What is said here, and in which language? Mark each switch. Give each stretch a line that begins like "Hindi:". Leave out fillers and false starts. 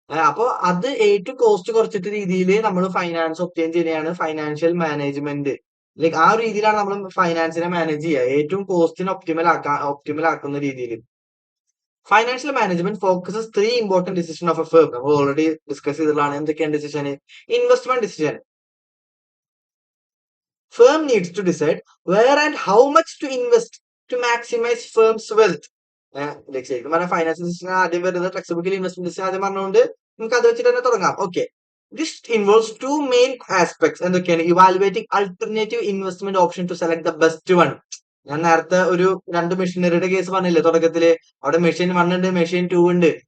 Malayalam: അപ്പൊ അത് ഏറ്റവും കോസ്റ്റ് കുറച്ചിട്ട് രീതിയിൽ നമ്മൾ ഫൈനാൻസ് ഒപ്റ്റെയിൻ ചെയ്യുന്നതാണ് ഫൈനാൻഷ്യൽ മാനേജ്മെന്റ്. ലൈക്ക് ആ ഒരു രീതിയിലാണ് നമ്മൾ ഫൈനാൻസിനെ മാനേജ് ചെയ്യുക, ഏറ്റവും കോസ്റ്റിനെ ഒപ്റ്റിമൽ ആക്കുന്ന രീതിയിൽ.
English: Financial management focuses 3 important decision of a firm.
Malayalam: നമ്മൾ ഓൾറെഡി ഡിസ്കസ് ചെയ്തിട്ടുള്ളതാണ്. എന്തൊക്കെയാണ് decision? Investment decision.
English: Firm needs to decide where and how much to invest to maximize firm's wealth.
Malayalam: ശരിക്കും പറഞ്ഞാൽ ഫൈനാൻഷ്യൽ ഡിസിഷൻ ആദ്യം വരുന്നത് ടെക്സ്റ്റ് ബുക്കിൽ ഇൻവെസ്റ്റ്മെന്റ് ഡിസിഷൻ ആദ്യം പറഞ്ഞുകൊണ്ട് നമുക്ക് അത് വെച്ചിട്ട് തന്നെ തുടങ്ങാം.
English: Okay, this involves 2 main aspects.
Malayalam: എന്തൊക്കെയാണ്?
English: Evaluating alternative investment option to select the best one.
Malayalam: ഞാൻ നേരത്തെ ഒരു 2 മെഷീനറിയുടെ കേസ് പറഞ്ഞില്ലേ തുടക്കത്തില്. അവിടെ മെഷീൻ 1 ഉണ്ട്, മെഷീൻ 2 ഉണ്ട്.